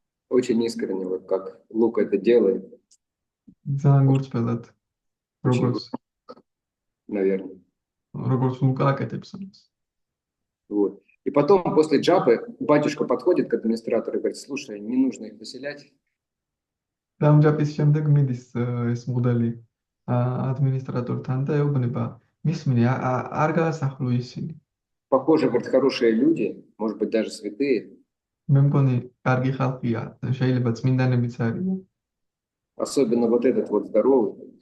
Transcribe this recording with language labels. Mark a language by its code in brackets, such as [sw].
[ru] Очень искренне, вот как Лука это делает. [ka] ძალიან გულწრფელად [ru] Очень [ka] როგორც [ru] наверное. [ka] როგორც ლუკა აკეთებს ამას. [ru] Вот. И потом, после джапы, батюшка подходит к администратору и говорит, слушай, не нужно их поселять. [ka] დამჯაფის შემდეგ მიდის ეს მღვდელი ადმინისტრატორთან და ეუბნება მისმინე არ გაასახლო ისინი. [ru] Похоже, говорит, хорошие люди, может быть, даже святые, [ka] მე მგონი კარგი ხალხია, შეიძლება წმინდანებიც არიან. [ru] особенно вот этот вот здоровый.